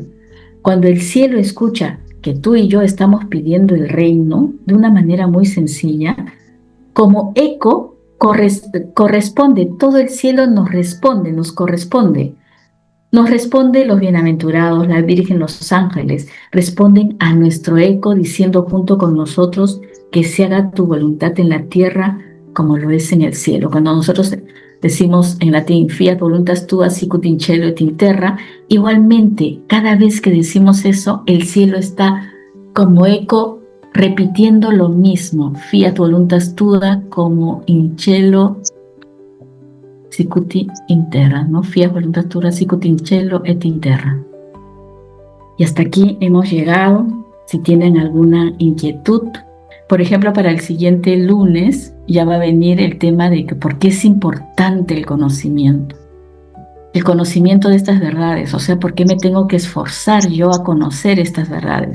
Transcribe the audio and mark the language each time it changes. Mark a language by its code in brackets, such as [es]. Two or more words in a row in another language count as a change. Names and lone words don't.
[es] Cuando el cielo escucha que tú y yo estamos pidiendo el reino de una manera muy sencilla, como eco corresponde, todo el cielo nos responde, nos corresponde. Nos responde los bienaventurados, la Virgen, los ángeles, responden a nuestro eco diciendo junto con nosotros que se haga tu voluntad en la tierra como lo es en el cielo. Cuando nosotros decimos en latín, [la] fiat voluntas tua sicut in cielo et in terra, [es] igualmente cada vez que decimos eso, el cielo está como eco repitiendo lo mismo, [la] fiat voluntas tua como in cielo sicut in terra, ¿no? Fiat voluntas tua sicut in cielo et in terra. [es] Y hasta aquí hemos llegado. Si tienen alguna inquietud, por ejemplo, para el siguiente lunes ya va a venir el tema de que por qué es importante el conocimiento de estas verdades, o sea, por qué me tengo que esforzar yo a conocer estas verdades.